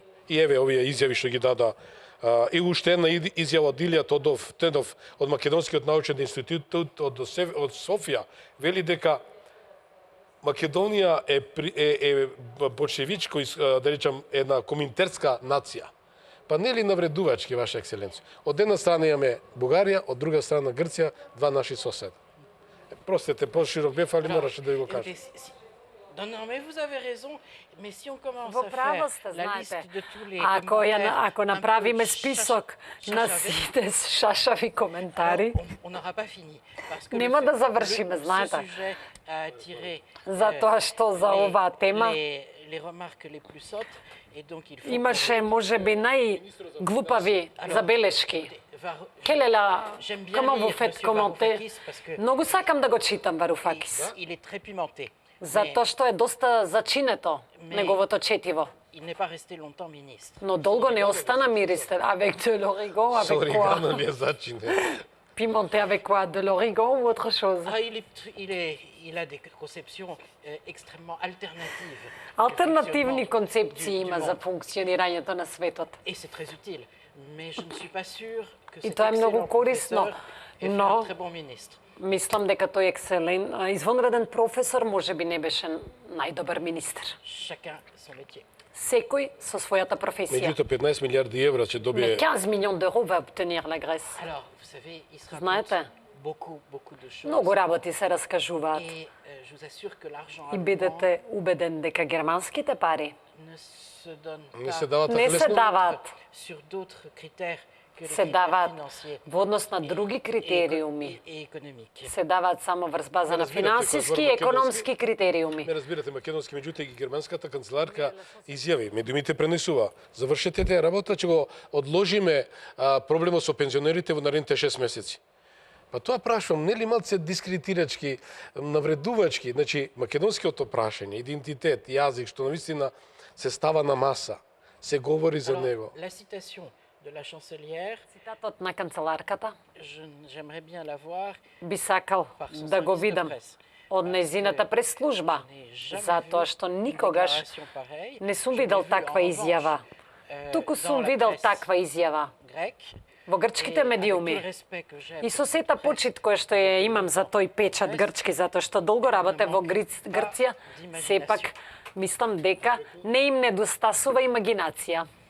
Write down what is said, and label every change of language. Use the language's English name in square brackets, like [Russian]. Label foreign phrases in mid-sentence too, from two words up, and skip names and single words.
[Macedonian] И еве овие изјави што ги дада и уште една изјава од Илија Тедов од Македонскиот научен институт од Софија, вели дека Македонија е большевичко, да речам, една коминтерска нација. Па нели навредувачки, Ваша екселенција? Од една страна имаме Бугарија, од друга страна Грција, два наши соседа. Простете, по-широк беф, али мораше да ви го кажам. [French] Non, mais vous avez raison, mais si on commence [Macedonian] Во [French] à [Macedonian] право [French] faire [Macedonian] сте, [French] la liste [Macedonian] знаете. [French] de tous les [Macedonian] Ако направиме список на сите шашави коментари, [French] on n'aura pas fini. Parce que [Macedonian] нема да завршиме, [French] ce [Macedonian] знаете. [French] sujet a attiré [Macedonian] Затоа што за оваа тема [French] les remarques les plus sottes, et donc il faut [Macedonian] имаше можеби најглупави забелешки. Келела, [French] J'aime bien comment vous lire faites Monsieur commenter? Varoufakis parce que [Macedonian] Многу сакам да го читам Варуфакис, [French] il est très pimenté. [Macedonian] затоа што е доста зачинето неговото четиво. [French] Il n'est pas resté longtemps ministre. [Macedonian] Но долго не остана министер. [French] Avec de l'origan, avec quoi? [Macedonian] Оригано ли е зачине? [French] Pimenté avec quoi? De l'origan ou autre chose? Ah, il a des conceptions extrêmement alternatives. [Macedonian] Алтернативни [French] du [Macedonian] концепции има за [French] monde. [Macedonian] функционирањето на светот. [French] Et c'est très utile. Mais je ne suis pas sûre que [Macedonian] И [French] cet [Macedonian] тоа е многу [French] excellent [Macedonian] корисно, [French] professeur ait fait [Macedonian] но [French] un très bon ministre. [Macedonian] мислам дека тој извонреден професор може би не беше најдобар министер. [French] Chacun son métier. [Macedonian] Секој со својата професија. Меѓуто 15 милиарди евра ќе [French] Mais [Macedonian] добие [French] 15 millions d'euros va obtenir la Grèce. Alors, vous savez, il se [Macedonian] Знаете, [French] raconte beaucoup de choses. [Macedonian] многу работи се раскажуваат. [French] Et je vous assure que l'argent [Macedonian] И [French] allemand [Macedonian] бидете убеден дека германските пари [French] ne se donne [Macedonian] не [French] pas [Macedonian] се дават не така се лесно. даваат, [French] sur d'autres critères que les [Macedonian] се [French] critères [Macedonian] даваат [French] financiers [Macedonian] во однос на други критериуми. [French] et économiques. [Macedonian] Се даваат само врз база на разбирате, финансиски кога и зборам економски критериуми. Не разбирате македонски, меѓутоа и германската канцеларка изјави, медиумите пренесува. Завршете таа работа, ќе го одложиме проблемот со пензионерите во наредните 6 месеци. Па тоа прашувам, нели малце дискредитирачки, навредувачки, значи македонскиот прашање, идентитет, јазик, што навистина се става на маса, се говори за [French] Alors, [Macedonian] него. [French] la citation de la chancelière, [Macedonian] Цитатот на канцеларката [French] j'aimerais bien la voir. [Macedonian] би сакал [French] Par son [Macedonian] да го [French] service de [Macedonian] видам [French] presse. [Macedonian] од незината пресслужба, затоа што никогаш не сум видел таква изјава. Туку сум видел таква изјава во грчките медиуми. И со сета почит која што ја имам за тој печат грчки, затоа што долго работе во Грција, сепак мислам дека не им недостасува имагинација.